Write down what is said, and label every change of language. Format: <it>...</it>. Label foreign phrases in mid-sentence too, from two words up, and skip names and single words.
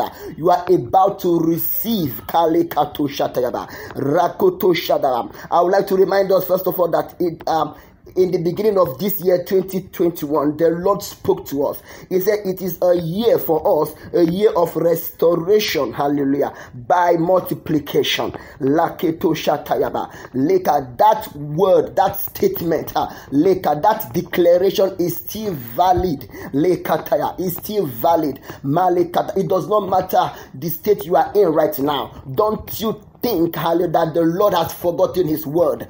<en>You are about to receive Kalekato Shatayaba Rakoto Shadam. I would like to remind us first of all that in the beginning of this year 2021, the Lord spoke to us. He said it is a year for us, a year of restoration, hallelujah, by multiplication. Laketo Shatayaba. Leka, that word, that statement, Leka, that declaration is still valid. Lekataya is still valid. Malekata. It does not matter the state you are in right now. Don't you think, hallelujah, that the Lord has forgotten His word?</en>